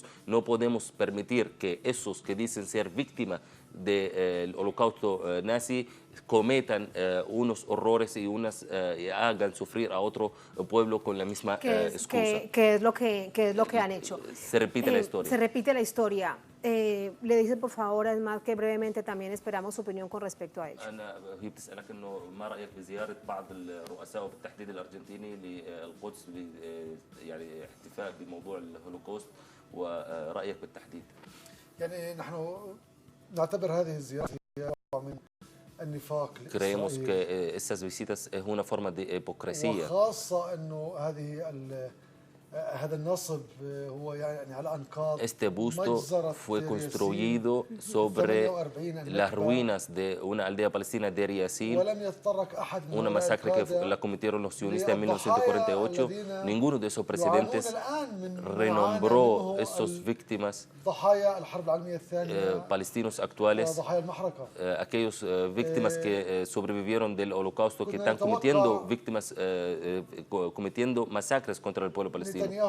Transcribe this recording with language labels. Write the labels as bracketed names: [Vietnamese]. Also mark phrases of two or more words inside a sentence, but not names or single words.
[Spanish] No podemos permitir que esos que dicen ser víctimas del holocausto nazi cometan unos horrores y hagan sufrir a otro pueblo con la misma excusa. ¿Qué es lo que han hecho? Se repite la historia. Se repite la historia. Le dice, por favor, es más que brevemente también esperamos su opinión con respecto a ello. [Arabic] هي بتسألك إنه ما رأيك بزيارة بعض الرؤساء وبالتحديد الأرجنتيني للقدس يعني احتفاء بموضوع الهولوكوست ورأيك بالتحديد؟ يعني نحن نعتبر هذه الزيارة من النفاق [Spanish] Creemos [Arabic] الإسرائيلي. [Spanish] que esas visitas es una forma de hipocresía. [Arabic] وخاصة إنه هذا النصب هو يعني على أنقاض [Spanish] Este busto fue construido sobre las ruinas de una aldea palestina de Deir Yassin, una masacre que la cometieron los sionistas en 1948. Ninguno de esos presidentes renombró esas víctimas palestinos actuales, aquellos víctimas que sobrevivieron del holocausto, que están cometiendo masacres contra el pueblo palestino.